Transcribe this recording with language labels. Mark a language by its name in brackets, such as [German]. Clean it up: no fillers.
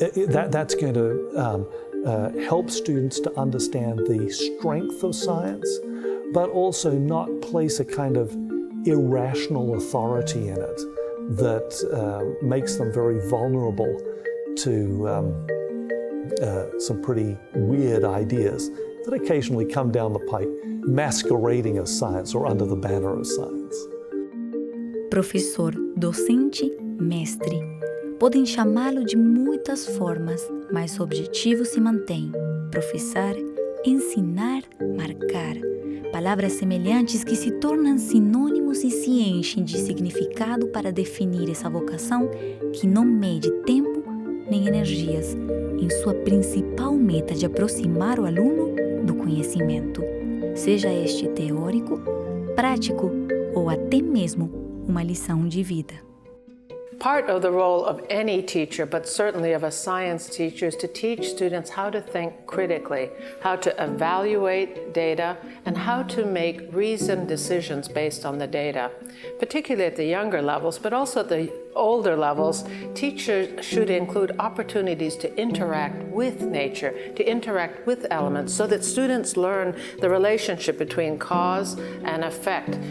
[English] that's going to help students to understand the strength of science, but also not place a kind of irrational authority in it that makes them very vulnerable to some pretty weird ideas that occasionally come down the pike, masquerading as science or under the banner of science. [Portuguese] Professor, docente, mestre. Podem chamá-lo de muitas formas, mas o objetivo se mantém: professar, ensinar, marcar. Palavras semelhantes que se tornam sinônimos e se enchem de significado para definir essa vocação que não mede tempo nem energias, em sua principal meta de aproximar o aluno do conhecimento, seja este teórico, prático ou até mesmo uma lição de vida. [English] Part of the role of any teacher, but certainly of a science teacher, is to teach students how to think critically, how to evaluate data, and how to make reasoned decisions based on the data. Particularly at the younger levels, but also at the older levels, teachers should include opportunities to interact with nature, to interact with elements, so that students learn the relationship between cause and effect.